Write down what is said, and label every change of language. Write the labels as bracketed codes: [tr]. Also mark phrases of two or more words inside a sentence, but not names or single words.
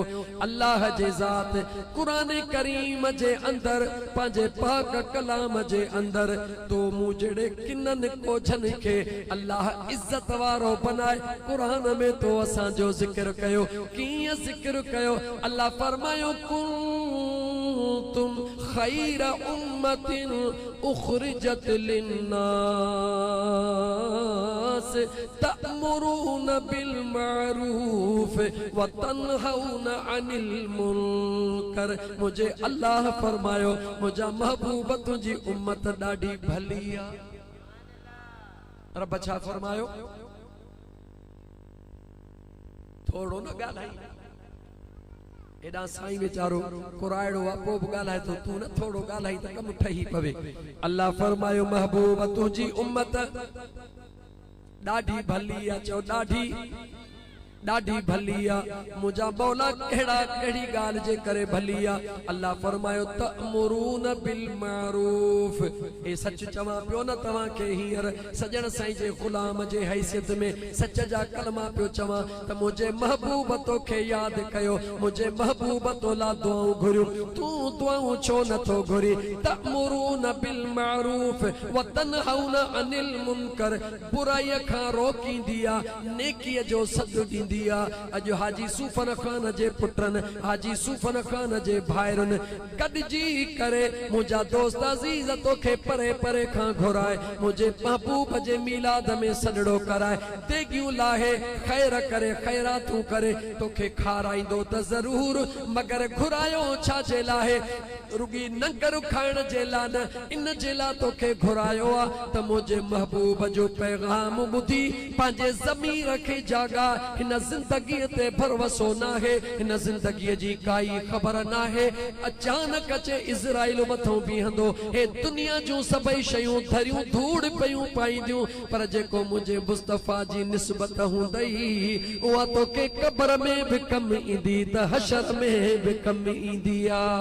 [sd] अल्लाह जे ज़ात कुरान करीम जे अंदर पंहिंजे पाक कलाम जे अंदर तो मूं जहिड़े किननि कोझनि खे अल्लाह इज़त वारो बनाए कुरान में तो असांजो ज़िक्र कयो। कीअं ज़िक्र कयो? [ar] अल्लाह फरमायो كنتم خير أمة أخرجت للناس تأمرون بالمعروف وتنهون عن المنكر. [sd] मुझे अल्लाह फरमायो मुझा महबूब तुझी उम्मत ॾाढी भली आ। रब छा फरमायो? थोड़ो न ॻाल्हाई, एॾा साईं वीचारो कुराइड़ो आहे पोइ बि ॻाल्हाए थो, तूं न थोड़ो ॻाल्हाई त कमु ठही पवे। अल्लाह फरमायो महबूब तुंहिंजी उम्मत ॾाढी भली आहे। चओ ॾाढी, डाढी भलिया मुझा मौला केड़ा केड़ी गाल जे करे भलिया अल्लाह फरमायो [ar] تأمرون بالمعروف [sd] ए सच चवा पियो न तवा के हीर सजन साईं जे गुलाम जे हैसियत में सच जा कलमा पियो चवा त मुझे महबूब तो के याद कयो मुझे महबूब तो ला दुआऊं घुरियो तू दुआऊं छो न तो घुरी [ar] تأمرون بالمعروف وتنهون عن المنكر [sd] बुराई खां रोकी दिया नेकी जो सद दिया अज हाजी सूफन खान जे पुत्रन हाजी सूफन खान जे भाइरन गडजी करे मुझा दोस्त अजीज तोखे परे परे खां घुराए मुझे महबूब जे मिलाद में सडड़ो कराए देगियूं लाहे खैर करे खैरातूं करे तोखे खाराईंदो त जरूर मगर घुरायो छा जे लाहे रुगी नंगर खाइण जे ला न इन जे ला तोखे घुरायो आ त मुझे महबूब जो पैगाम ॿुधी पंहिंजे ज़मीर खे जागा हिन जिंदगी ते भरवसो ना है हिन जिंदगी जी काई खबर ना है अचानक अचे इज़राइल मथों बीहंदो हे दुनिया जो सबई शयूं धरियूं धूड़ पयूं पाईंदियूं पर जेको मुझे मुस्तफा जी निस्बत हुंदई उहा तोखे कब्र में भी कम ईंदी त हशर में भी कम ईंदी आ